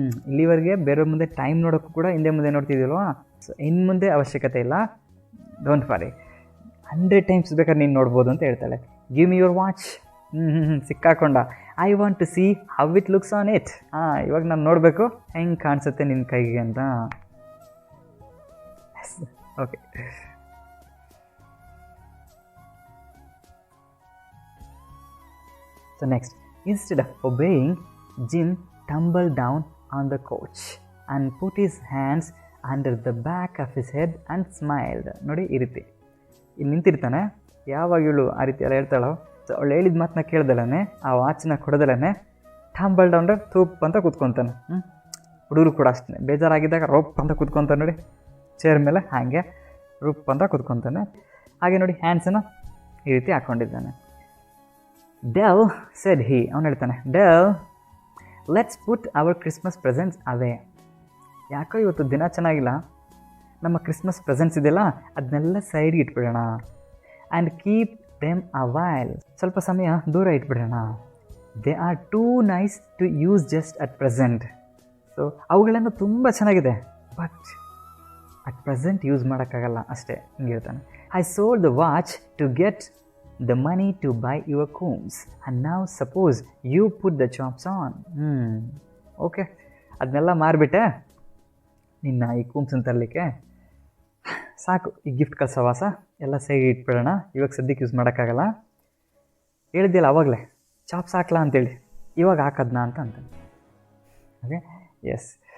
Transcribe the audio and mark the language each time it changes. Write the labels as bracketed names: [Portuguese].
[Kannada] ಇಲ್ಲಿವರೆಗೆ ಬೇರೆಯವ್ರ ಮುಂದೆ ಟೈಮ್ ನೋಡೋಕ್ಕೂ ಕೂಡ ಹಿಂದೆ ಮುಂದೆ ನೋಡ್ತಿದ್ದೀಲ್ವಾ? ಸೊ ಇನ್ನು ಮುಂದೆ ಅವಶ್ಯಕತೆ ಇಲ್ಲ, ಡೋಂಟ್ ವರಿ, 100 ಟೈಮ್ಸ್ ಬೇಕಾದ್ರೆ ನೀನು ನೋಡ್ಬೋದು ಅಂತ ಹೇಳ್ತಾಳೆ. [English] Give me your watch. [Kannada] ಸಿಕ್ಕಾಕೊಂಡ. [English] I want to see how it looks on it. [Kannada] ಇವಾಗ ನಾನು ನೋಡಬೇಕು ಹೆಂಗೆ ಕಾಣಿಸುತ್ತೆ ನಿನ್ನ ಕೈಗೆ ಅಂತ. [English] Okay, so next, instead of obeying, Jim tumbled down on the couch and put his hands under the back of his head and smiled. [Kannada] ನೋಡಿ ಈ ರೀತಿ ಇಲ್ಲಿ ನಿಂತಿರ್ತಾನೆ, ಯಾವಾಗ ಇವಳು ಆ ರೀತಿ ಎಲ್ಲ ಹೇಳ್ತಾಳೋ, ಸೊ ಅವಳು ಹೇಳಿದ ಮಾತನ್ನ ಕೇಳ್ದಲೇ, ಆ ವಾಚನ್ನ ಕೊಡದಲೇ ಟಂಬಲ್ ಡೌನ್ ತೂಪ್ ಅಂತ ಕೂತ್ಕೊತಾನೆ. ಹುಡುಗರು ಕೂಡ ಅಷ್ಟೇ, ಬೇಜಾರಾಗಿದ್ದಾಗ ರೋಪ್ ಅಂತ ಕೂತ್ಕೊತಾನೆ ನೋಡಿ ಚೇರ್ ಮೇಲೆ, ಹಾಗೆ ರೂಪ್ ಅಂತ ಕೂತ್ಕೊತಾನೆ. ಹಾಗೆ ನೋಡಿ ಹ್ಯಾಂಡ್ಸನ್ನು ಈ ರೀತಿ ಹಾಕ್ಕೊಂಡಿದ್ದಾನೆ. [English] Dell, said he, [Kannada] ಅವನು ಹೇಳ್ತಾನೆ, [English] Dell, let's put our Christmas presents away. [Kannada] ಯಾಕೋ ಇವತ್ತು ದಿನ ಚೆನ್ನಾಗಿಲ್ಲ, ನಮ್ಮ ಕ್ರಿಸ್ಮಸ್ ಪ್ರೆಸೆಂಟ್ಸ್ ಇದೆಯಲ್ಲ ಅದನ್ನೆಲ್ಲ ಸೈಡ್ಗೆ ಇಟ್ಬಿಡೋಣ. [English] and keep them a while, [Kannada] ಸ್ವಲ್ಪ ಸಮಯ ದೂರ ಇಟ್ಬಿಡೋಣ. [English] They are too nice to use just at present. [Kannada] So ಅವುಗಳೆಲ್ಲ ತುಂಬ ಚೆನ್ನಾಗಿದೆ, ಬಟ್ ಅಟ್ ಪ್ರೆಸೆಂಟ್ ಯೂಸ್ ಮಾಡೋಕ್ಕಾಗಲ್ಲ ಅಷ್ಟೇ, ಹಿಂಗೆ ಹೇಳ್ತಾನೆ. [English] I sold the watch to get the money to buy your combs, and now suppose you put the chops on. [Kannada] Okay, ಅದನ್ನೆಲ್ಲ ಮಾರಿಬಿಟ್ಟೆ ನಿನ್ನ ಈ ಕೂಮ್ಸನ್ನು ತರಲಿಕ್ಕೆ, ಸಾಕು ಈ ಗಿಫ್ಟ್ ಕಳ್ಸವಾಸ ಎಲ್ಲ ಸೈಡ್ ಇಟ್ಬಿಡೋಣ, ಇವಾಗ ಸದ್ಯಕ್ಕೆ ಯೂಸ್ ಮಾಡೋಕ್ಕಾಗಲ್ಲ. ಹೇಳಿದ್ದಿಲ್ಲ ಅವಾಗಲೇ ಚಾಪ್ಸ್ ಹಾಕ್ಲಾ ಅಂತೇಳಿ, ಇವಾಗ ಹಾಕೋದ್ನಾ ಅಂತ ಅಂತಾನೆ. Okay, S.